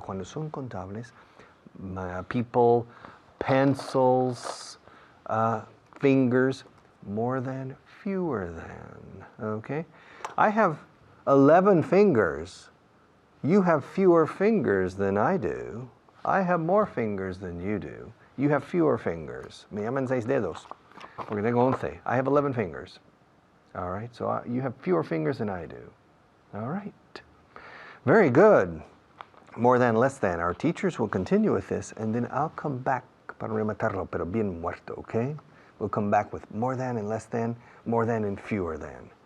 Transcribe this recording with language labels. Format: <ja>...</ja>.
<es>Cuando son contables,</es> <en>people, pencils, fingers, more than, fewer than. Okay? I have 11 fingers. You have fewer fingers than I do. I have more fingers than you do. You have fewer fingers.</en> <es>Me llaman 6 dedos, porque tengo 11.</es> <en>I have 11 fingers. All right, so you have fewer fingers than I do. All right. Very good. More than, less than. Our teachers will continue with this, and then I'll come back</en> <es>para rematarlo, pero bien muerto,</es> <en>okay? We'll come back with more than and less than, more than and fewer than.</en>